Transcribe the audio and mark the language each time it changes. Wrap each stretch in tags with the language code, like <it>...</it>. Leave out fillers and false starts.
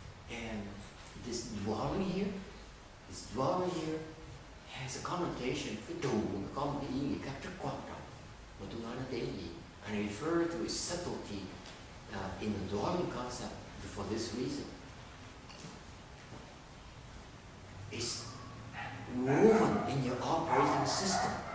<en>And this dwelling here has a connotation.</en> <vi>Cái trụ nó có một cái ý nghĩa khác rất quan trọng. Mà tôi nói nó để gì?</vi> <en>And I refer to its subtlety in the dwelling concept for this reason. It's woven in your operating system.</en>